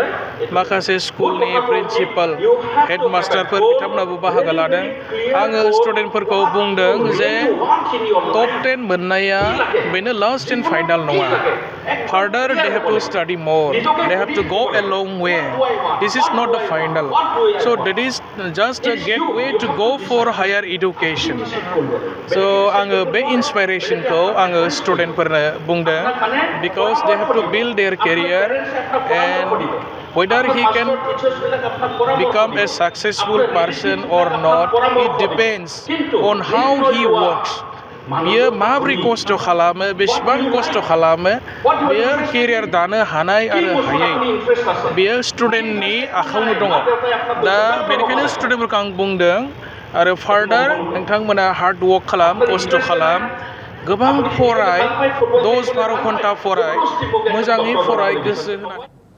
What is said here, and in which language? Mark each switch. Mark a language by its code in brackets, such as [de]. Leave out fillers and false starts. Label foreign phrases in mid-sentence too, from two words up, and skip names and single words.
[brx] माखासे स्कुलनि प्रिन्सिपाल हेडमास्टारफोर बिथांमोनाबो बाहागो लादों। आङो स्टुडेन्टफोरखौ बुंदों जे टप 10 मोननाया बेनो [en] last and final [brx] नङा। [en] further they have to study more, they have to go a long way. this is not the final, so that is just a gateway to go for higher education. सो [brx] आङो बे इन्सपाइरेशनखौ आङो स्टुडेन्टफोरनो बुंदों [en] because they have to build their career and whether he can become a successful person or not, it depends on how he works. [brx] बियो माबोरै खस्थ' खालामो, बेसेबां खस्थ' खालामो, बियो केरियार दानो हानाय आरो हायै बियो स्टुडेन्टनि आखायावनो दङ। दा बेनिखायनो स्टुडेन्टफोरखौ आं बुंदों आरो फार्दार नोंथांमोना [en] hard work [brx] खालाम, खस्थ' खालाम, गोबां फराय, 10-12 घन्टा फराय, मोजाङै फराय, गोसो होनानै।